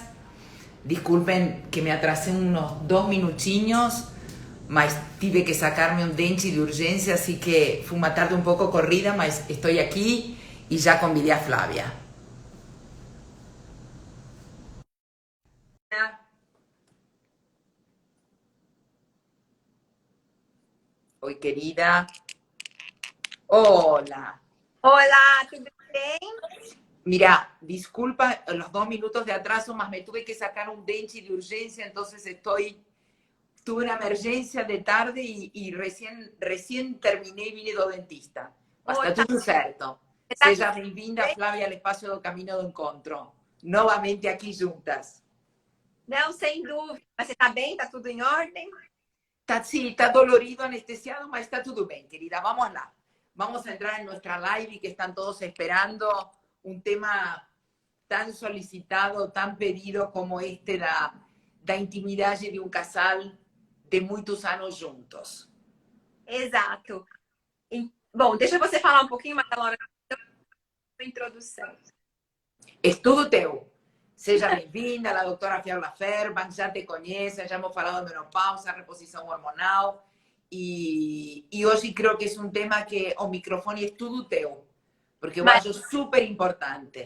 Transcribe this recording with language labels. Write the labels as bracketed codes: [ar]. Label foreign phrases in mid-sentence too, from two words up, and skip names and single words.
[pt] Desculpem que me atrasei uns 2 minutinhos, mas tive que sacar-me um dente de urgência, assim que foi uma tarde um pouco corrida, mas estou aqui e já convidei a Flávia. Oi, querida. Olá. Olá, tudo bem? [es] Mira, disculpa los 2 minutos de atraso, mas me tuve que sacar un dente de urgencia, entonces tuve una emergencia de tarde y recién terminé y vine [pt] do dentista. Mas Oi, está tudo certo. tá tudo Seja bem-vinda, bem? Flávia, ao espaço do Caminho do Encontro. Novamente aqui juntas. Não, sem dúvida. Mas você tá bem? Tá tudo em ordem? [es] Tá, sí, está dolorido, anestesiado, [pt] mas está tudo bem, querida. Vamos lá. [es] Vamos a entrar en nuestra live que están todos esperando. Un tema tan solicitado, tan pedido como este [pt] da intimidade de um casal de muitos anos juntos. Exato. Bom, deixa você falar um pouquinho mais, Laura, da introdução. É tudo teu. Seja bem-vinda, a doutora Fiala Fairbanks já te conhece, já hemos falado de menopausa, reposição hormonal, e hoje creio que é um tema que o microfone é tudo teu, porque eu acho super importante.